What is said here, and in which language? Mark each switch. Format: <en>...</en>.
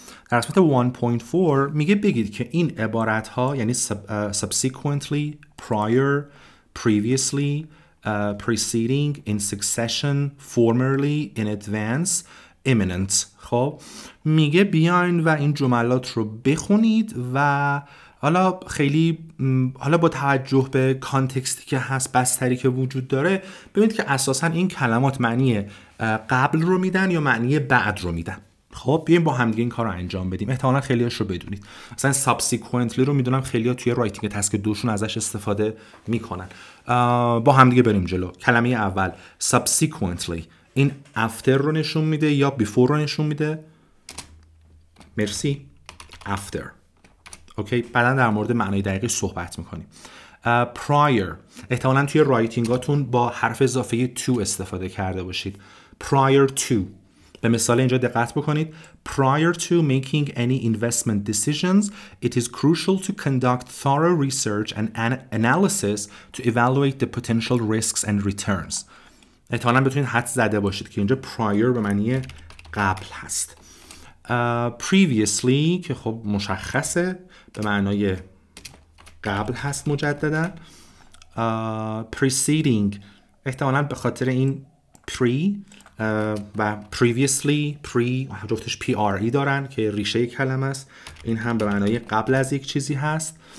<fa>در قسمت 1.4 میگه بگید که این عبارت ها یعنی subsequently, prior, previously, preceding, in succession, formerly, in advance, imminent. خب میگه بیاین و این جملات رو بخونید و حالا با توجه به کانتکستی که هست، بستری که وجود داره، ببینید که اساساً این کلمات معنی قبل رو میدن یا معنی بعد رو میدن. خب بیایم با هم دیگه این کار رو انجام بدیم. احتمالاً خیلی‌هاش رو بدونید. مثلا subsequently رو میدونم خیلی‌ها توی رایتینگ تسک 2 شون ازش استفاده میکنن. با هم دیگه بریم جلو. کلمه اول subsequently، این after رو نشون میده یا before رو نشون میده؟ مرسی.</fa> <en>after.</en> <fa>اوکی، بعدا در مورد معنای دقیقی صحبت میکنیم. prior، احتمالاً توی رایتینگاتون با حرف اضافه to استفاده کرده باشید. prior to، به مثال اینجا دقت بکنید.</fa> <en>prior to making any investment decisions, it is crucial to conduct thorough research and analysis to evaluate the potential risks and returns.</en> <fa>احتمالاً بتونید حدس زده باشید که اینجا prior به معنی قبل هست. previously که خب مشخصه به معنای قبل هست مجددا. preceding احتمالاً به خاطر این pre و previously جفتش PRE دارن که ریشه کلمه است، این هم به معنای قبل از یک چیزی هست.</fa>